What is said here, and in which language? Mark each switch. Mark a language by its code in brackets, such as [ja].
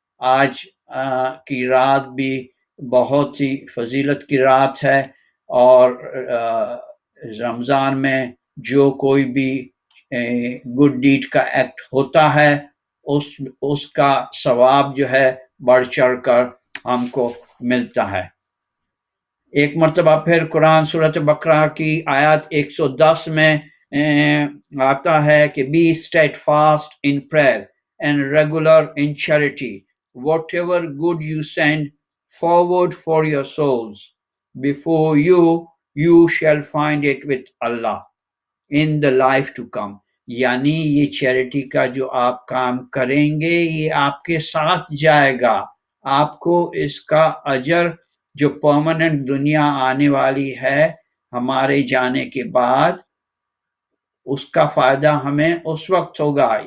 [hi] आज की रात भी बहुत ही फजीलत की रात है और रमज़ान में जो कोई भी गुड डीड का एक्ट होता है उसका सवाब जो है बढ़ चढ़ कर हमको मिलता है. एक मरतबा फिर कुरान सूरत बकरा की आयत 110 में आता है कि [en] Be steadfast in prayer and regular in charity, whatever good you send forward for your souls before you shall find it with Allah in the life to come. [hi] यानी ये चैरिटी का जो आप काम करेंगे ये आपके साथ जाएगा. आपको इसका अजर जो परमानेंट दुनिया आने वाली है हमारे जाने के बाद, उसका फायदा हमें उस वक्त होगा.